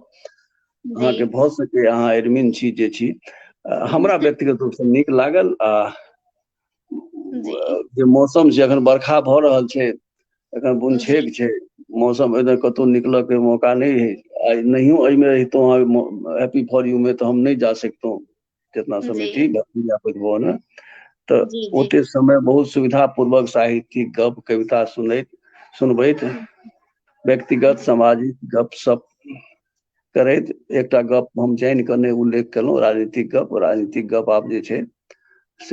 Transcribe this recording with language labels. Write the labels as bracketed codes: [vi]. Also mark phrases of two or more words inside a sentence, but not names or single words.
[mai] जी अहाँके भऽ सकै अहाँ एडमिन छी जे छी, हमरा व्यक्तिगत रूपसँ नीक लागल। आ जी जे मौसम छै, एखन बरखा भऽ रहल छै, एखन बुन जी छेक छै, मौसम एहिना कतहु निकलऽ के मौका नहि है, आ नहियो एहिमे रहितौं हैप्पी फॉर यू में, तऽ हम नहीं जा सकतौं जितना समय जी थी विद्यापति भवन में। तऽ जी जी ओते समय बहुत सुविधा पूर्वक साहित्यिक गप कविता सुनबैत, व्यक्तिगत सामाजिक गप सप करैत, एकटा गप हम जानि कऽ नहि उल्लेख केलहुँ, राजनीतिक गप आब जे छै से